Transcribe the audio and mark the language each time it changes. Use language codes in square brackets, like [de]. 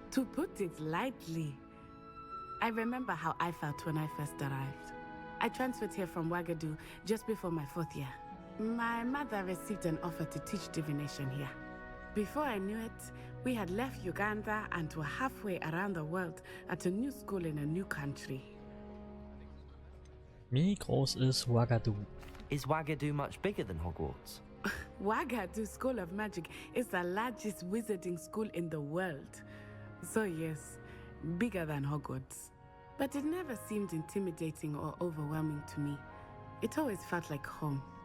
[en] To put it lightly, I remember how I felt when I first arrived. I transferred here from Ouagadougou just before my 4th year. My mother received an offer to teach divination here. Before I knew it, we had left Uganda and were halfway around the world at a new school in a new country. [de] Wie groß ist Ouagadougou? [en] Is Ouagadougou much bigger than Hogwarts? Ouagadougou School of Magic is the largest wizarding school in the world. So yes, bigger than Hogwarts. But it never seemed intimidating or overwhelming to me. It always felt like home.